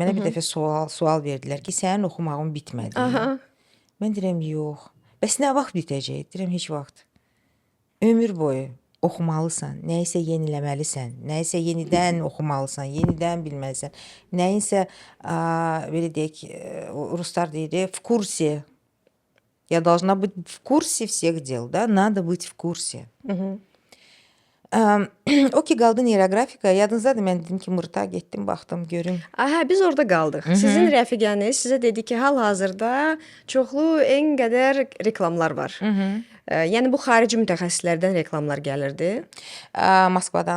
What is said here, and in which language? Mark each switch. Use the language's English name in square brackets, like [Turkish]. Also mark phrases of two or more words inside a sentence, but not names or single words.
[Azerbaijani] Mənə bir dəfə sual verdilər ki, sənin oxumağın bitmədi. Mən deyirəm, yox. Bəs nə vaxt bitəcək? Deyirəm, heç vaxt. Ömür boyu oxumalısan, nə isə yeniləməlisən, nə isə yenidən oxumalısan, yenidən bilməlisən. Nə isə, belə deyək, ruslar deyir, [Russian] в курсе. Я должна быть в курсе всех дел, да? Надо быть в курсе. [Azerbaijani] O ki qaldı neyroqrafika. Yadınızdadır mən dedim ki, Mırta getdim, baxdım, görüm. Hə, biz orada qaldıq. Sizin rəfiqəniz sizə dedi ki, hal-hazırda çoxlu en qədər reklamlar var. Yəni bu xarici mütəxəssislərdən reklamlar gəlirdi. Moskvadan.